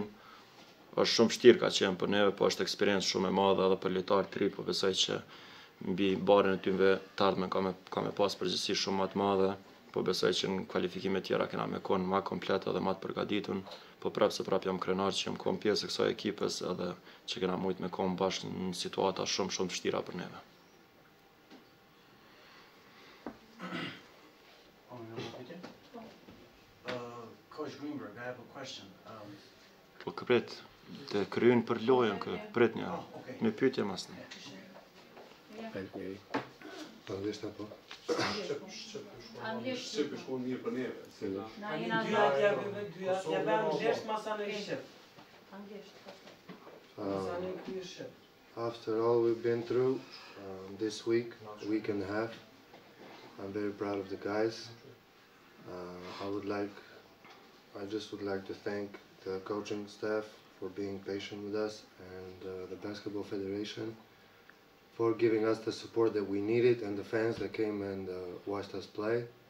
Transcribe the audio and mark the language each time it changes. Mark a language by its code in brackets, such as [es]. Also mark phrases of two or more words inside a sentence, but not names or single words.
[sq] Është shumë vështirë ka qenë për neve, po është eksperiencë shumë e madhe edhe për lojtarët tri, po besoj që mbi barën e tyre të ardhmen ka me pas përgjegjësi shumë më të madhe, po besoj që në kualifikime tjera kena me konë më komplet edhe më të përgatitun, po prapë se prapë jam krenar që jam konë pjesë e kësaj ekipës edhe që kena mujt me konë bashkë në situata shumë vështira për neve. [en] Coach Greenberg, I have a question. [sq] Po këprit, të kryjnë për lojën, këprit një, një pyetje mas në. Anglisht apo? Anglisht. Shqip shkon mirë për neve. Na jena [en] After all we've been through this week and a half, I'm very proud of the guys. I just would like to thank the coaching staff for being patient with us, and the Basketball Federation for giving us the support that we needed, and the fans that came and watched us play.